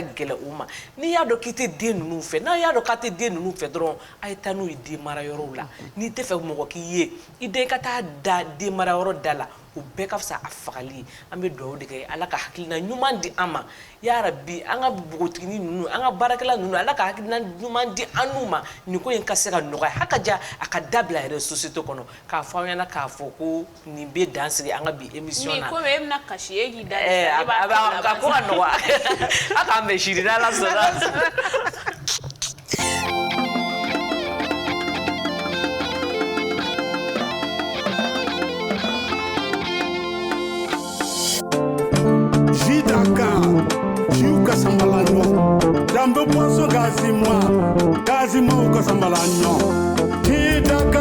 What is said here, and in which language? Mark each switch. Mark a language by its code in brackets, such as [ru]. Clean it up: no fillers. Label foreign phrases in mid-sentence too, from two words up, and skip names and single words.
[bm] gɛlɛ u ma n'i y'a dɔn k'i tɛ den ninnu fɛ n'a y'a dɔn k'a tɛ den ninnu fɛ dɔrɔn a ye taa n'u ye den mara yɔrɔw la n'i tɛ fɛ mɔgɔ k'i ye i den ka taa da den mara yɔrɔ da la o bɛɛ ka fisa a fagali an bɛ dugawu de kɛ ala ka hakilina ɲuman di an ma yarabi an ka bogotigini ninnu an ka baarakɛla ninnu ala ka hakilina ɲuman di an n'u ma nin ko in ka se ka nɔgɔya hakaja a ka dabila yɛrɛ société kɔnɔ k'a fɔ an ɲɛna k'a fɔ ko nin bɛ dan sigi an ka bi émission na ni ko e bɛna kasi e k'i da ka ko ka nɔgɔya a k'an bɛn sini n'ala sɔnna. Jiu Casambalanho, Dambo Posso Gazima, o Casambalanho, Hidaka,